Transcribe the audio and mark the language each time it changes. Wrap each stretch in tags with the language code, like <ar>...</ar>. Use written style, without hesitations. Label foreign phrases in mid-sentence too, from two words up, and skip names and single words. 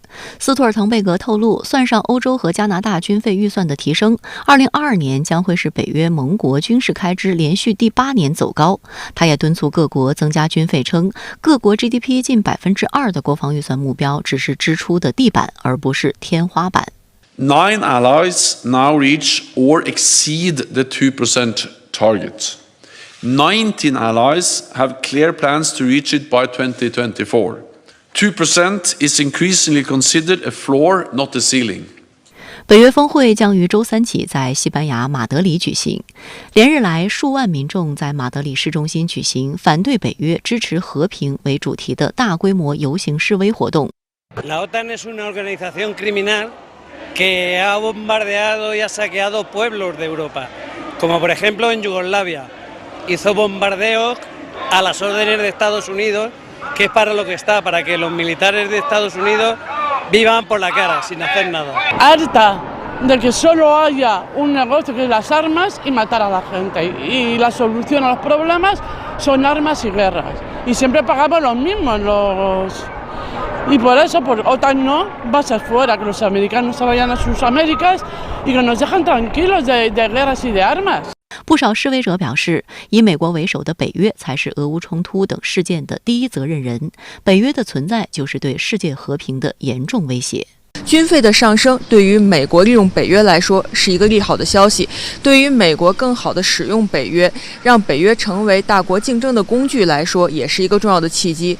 <zh>斯托尔滕贝格透露，算上欧洲和加拿大军费预算的提升，2022年将会是北约盟国军事开支连续第8年走高。他也敦促各国增加军费，称各国 GDP 近2%的国防预算目标只是支出的地板，而不是天花板。</zh> <en>9 allies now reach or exceed the 2% target.19 allies have clear plans to reach it by 2024. 2% is increasingly considered a floor, not a ceiling.</en> <zh>北约峰会将于周3起在西班牙马德里举行。连日来，数万民众在马德里市中心举行反对北约、支持和平为主题的大规模游行示威活动。</zh> <es>La OTAN es una organización criminal que ha bombardeado y ha saqueado pueblos de Europa, como por ejemplo en Yugoslavia.Hizo bombardeos a las órdenes de Estados Unidos, que es para lo que está, para que los militares de Estados Unidos vivan por la cara, sin hacer nada. Harta de que solo haya un negocio que es las armas y matar a la gente. Y la solución a los problemas son armas y guerras. Y siempre pagamos los mismos, Y por eso, por OTAN no, bases fuera, que los americanos se vayan a sus Américas y que nos dejan tranquilos de guerras y de armas.</es> <zh>不少示威者表示，以美国为首的北约才是俄乌冲突等事件的第一责任人，北约的存在就是对世界和平的严重威胁。军费的上升对于美国利用北约来说是一个利好的消息，对于美国更好的使用北约，让北约成为大国竞争的工具来说，也是一个重要的契机。</zh>